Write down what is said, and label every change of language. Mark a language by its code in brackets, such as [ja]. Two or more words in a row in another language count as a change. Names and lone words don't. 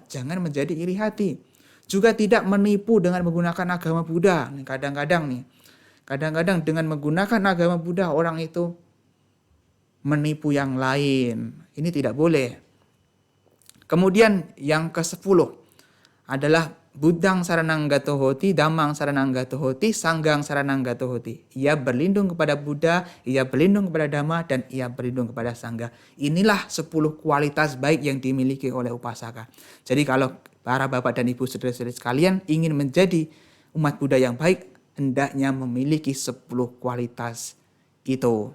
[id] Jangan menjadi iri hati. Juga tidak menipu dengan menggunakan agama Buddha. Kadang-kadang dengan menggunakan agama Buddha, orang itu menipu yang lain. Ini tidak boleh. Kemudian yang ke-10 adalah [pi] Buddhang saranang gatohoti, Dhammang saranang gatohoti, Sanggang saranang gatohoti. [id] Ia berlindung kepada Buddha, ia berlindung kepada Dhamma, dan ia berlindung kepada Sangga. Inilah 10 kualitas baik yang dimiliki oleh upasaka. Jadi kalau para bapak dan ibu saudara-saudari sekalian ingin menjadi umat Buddha yang baik, hendaknya memiliki 10 kualitas itu.